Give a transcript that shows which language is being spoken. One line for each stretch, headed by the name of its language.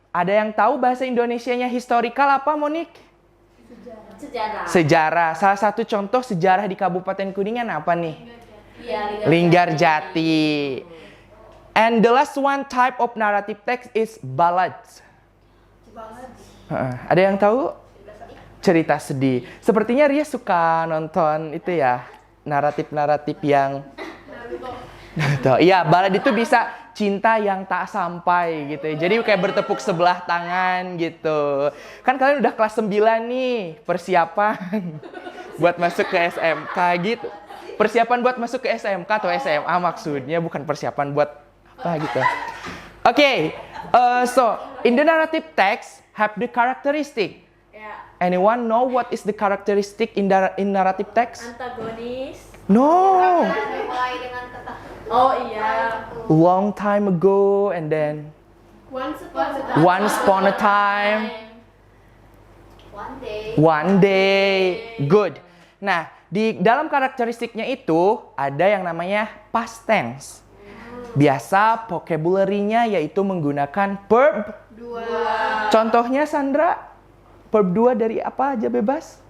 Indonesian: Ada yang tahu bahasa Indonesianya historical apa, Monik? Sejarah. Salah satu contoh sejarah di Kabupaten Kuningan apa nih? Linggarjati.
English: And the last one type of narrative text is ballads.
Indonesian: Ada yang tahu? Cerita sedih. Sepertinya Ria suka nonton itu ya, naratif-naratif yang iya, balad itu bisa cinta yang tak sampai gitu ya. Jadi kayak bertepuk sebelah tangan gitu. Kan kalian udah kelas 9 nih, persiapan buat masuk ke SMK gitu. Persiapan buat masuk ke SMK atau SMA maksudnya, bukan persiapan buat apa gitu.
English: Okay, so in the narrative text have the characteristic. Anyone know what is the characteristic in narrative text?
Indonesian: Antagonis.
English: No.
Indonesian: Mulai dengan kata Oh iya.
English: Long time ago and then once upon a time. One day. Good.
Indonesian: Nah, di dalam karakteristiknya itu ada yang namanya past tense. Biasa vocabulary-nya yaitu menggunakan verb 2. Contohnya Sandra, verb 2 dari apa aja bebas?